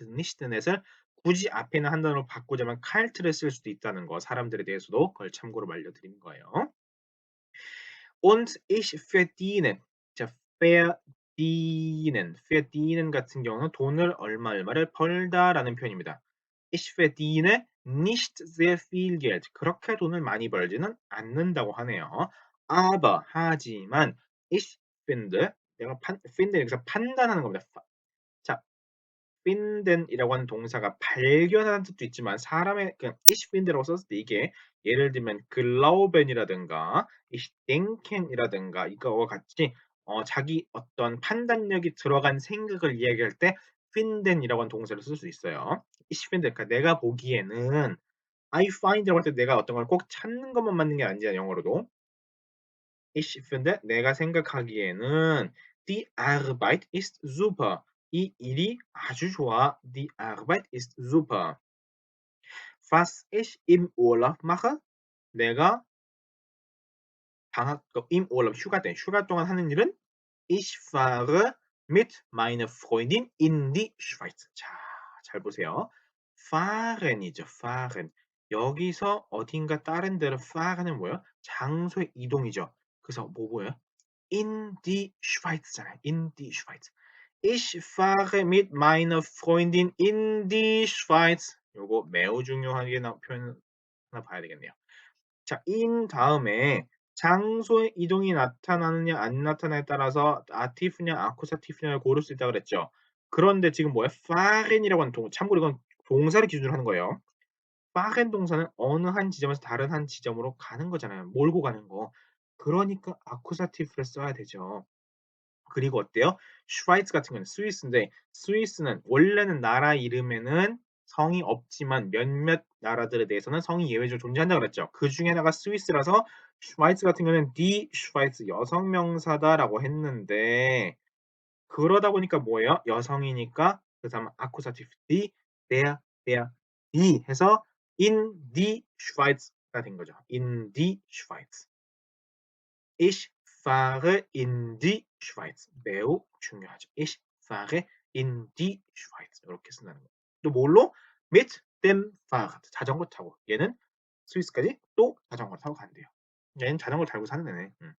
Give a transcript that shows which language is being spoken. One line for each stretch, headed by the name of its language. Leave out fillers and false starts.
Korean: 그래서 nicht nett을 굳이 앞에 있는 한 단어로 바꾸자면 kalt를 쓸 수도 있다는 거 사람들에 대해서도 그걸 참고로 알려드리는 거예요.
German: Und ich verdiene.
Korean: 자, verdienen 같은 경우는 돈을 얼마를 벌다라는 표현입니다.
German: Ich verdiene nicht sehr viel Geld.
Korean: 그렇게 돈을 많이 벌지는 않는다고 하네요. Aber 하지만
German: ich finde
Korean: 내가 finde 여기서 판단하는 겁니다. 자, finden이라고 하는 동사가 발견하는 뜻도 있지만 사람의 그냥 ich finde라고 썼을 때 이게 예를 들면 glauben이라든가 ich denken이라든가 이거와 같이 자기 어떤 판단력이 들어간 생각을 이야기할 때 finden이라고 하는 동사를 쓸 수 있어요. ich finde 그러니까 내가 보기에는 I find라고 할 때 내가 어떤 걸 꼭 찾는 것만 맞는 게 아니잖아요. 영어로도.
German: Ich finde
Korean: 내가 생각하기에는
German: die Arbeit ist super.
Korean: 이 일이 아주 좋아.
German: Die Arbeit ist super. Was ich im Urlaub mache?
Korean: 내가
German: im Urlaub
Korean: 휴가 동안 하는 일은
German: ich fahre mit meiner Freundin in die Schweiz.
Korean: 자, 잘 보세요. fahren이죠. fahren. 여기서 어딘가 다른 데로 fahren은 뭐예요? 장소의 이동이죠. 그래서 뭐예요?
German: In die Schweiz잖아요. In die Schweiz. Ich fahre mit meiner Freundin in die Schweiz.
Korean: 요거 매우 중요하게 표현 하나 봐야 되겠네요. 자, in 다음에 장소의 이동이 나타나느냐 안 나타나에 따라서 아티프냐 아쿠사티프냐를 고를 수 있다고 그랬죠. 그런데 지금 뭐예요? fahren이라고 하는 참고로 이건 동사를 기준으로 하는 거예요. fahren 동사는 어느 한 지점에서 다른 한 지점으로 가는 거잖아요. 몰고 가는 거. 그러니까 아쿠사티프를 써야 되죠. 그리고 어때요? 슈바이츠 같은 경우는 스위스인데 스위스는 원래는 나라 이름에는 성이 없지만 몇몇 나라들에 대해서는 성이 예외적으로 존재한다고 그랬죠. 그 중에 하나가 스위스라서 슈바이츠 같은 경우는 디 슈바이츠 여성 명사다라고 했는데 그러다 보니까 뭐예요? 여성이니까 그 다음 아쿠사티브 디, 디 해서
German: in die Schweiz
Korean: 가 된 거죠.
German: in die Schweiz. Ich fahre in die Schweiz.
Korean: 매우 중요하죠.
German: Ich fahre in die Schweiz.
Korean: 이렇게 쓴다는 거예요. 또 뭘로?
German: mit dem Fahrrad.
Korean: 자전거 타고. 얘는 스위스까지 또 자전거 타고 간대요. 얘는 자전거 달고 사는 애네.